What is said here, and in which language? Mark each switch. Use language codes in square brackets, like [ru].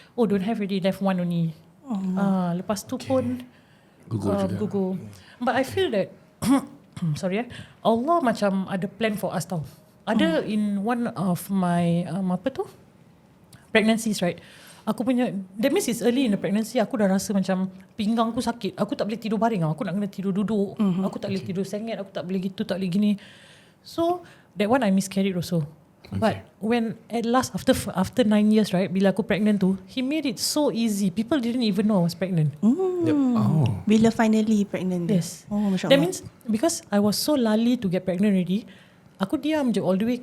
[en] Don't have already, left one only. [ms] Lepas tu pun gugur. [en] But I feel that sorry Allah macam ada plan for us tau. Ada in one of my pregnancies, right? [ms] Aku punya, [en] that means it's early in the pregnancy. [ms] Aku dah rasa macam pinggang aku sakit. Aku tak boleh tidur baring. Aku nak kena tidur duduk. Aku tak boleh tidur sengit. Aku tak boleh gitu, tak boleh gini. [en] So that one I miscarried also. But when at last after 9 years, right, [ms] bila aku pregnant tu, [en] he made it so easy. People didn't even know I was pregnant. [ms] Bila finally pregnant. [en] Yes. [ms] Masya [en] That means because I was so lali to get pregnant already, [ms] aku diam je [en] all the way.